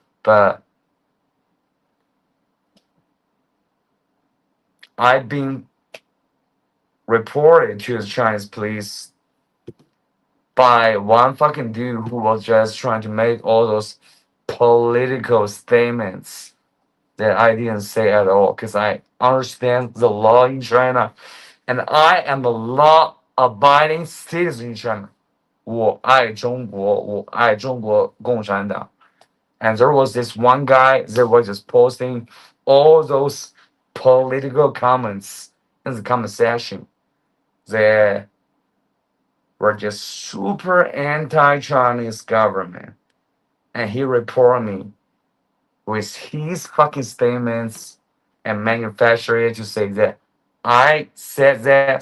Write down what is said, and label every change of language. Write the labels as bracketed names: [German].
[English] But I've been reported to the Chinese police by one fucking dude who was just trying to make all those political statements that I didn't say at all, because I understand the law in China and I am a law abiding citizen in China. [Chinese] 我爱中国，我爱中国共产党. [English] And there was this one guy that was just posting all those political comments in the comment section that were just super anti-Chinese government. And he reported me with his fucking statements and manufactured it to say that I said that.